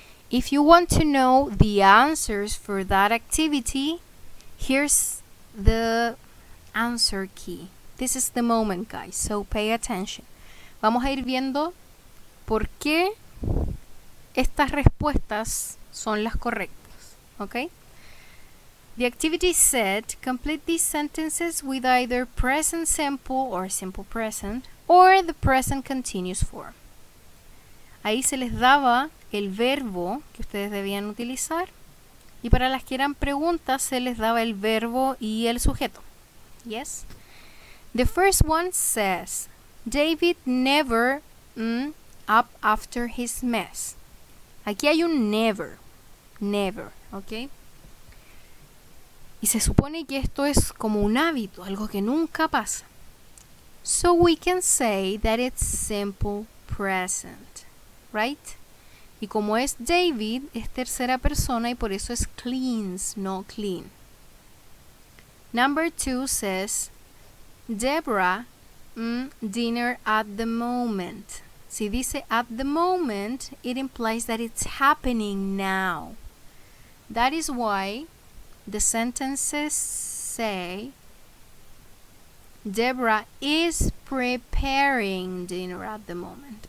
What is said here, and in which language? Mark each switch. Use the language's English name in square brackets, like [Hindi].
[English] If you want to know the answers for that activity, here's the answer key. This is the moment, guys, so pay attention. [Spanish] Vamos a ir viendo por qué estas respuestas son las correctas, ¿ok? [English] The activity said, complete these sentences with either present simple or simple present or the present continuous form. [Spanish] Ahí se les daba el verbo que ustedes debían utilizar y para las que eran preguntas se les daba el verbo y el sujeto. [English] Yes? The first one says, David never up after his mess. [Spanish] Aquí hay un never, ¿ok? Y se supone que esto es como un hábito, algo que nunca pasa. [English] So we can say that it's simple present, right? [Spanish] Y como es David, es tercera persona y por eso es cleans, no clean. [English] Number 2 says, Deborah, dinner at the moment. [Spanish] Si dice [English] at the moment, it implies that it's happening now. That is why the sentences say, Deborah is preparing dinner at the moment.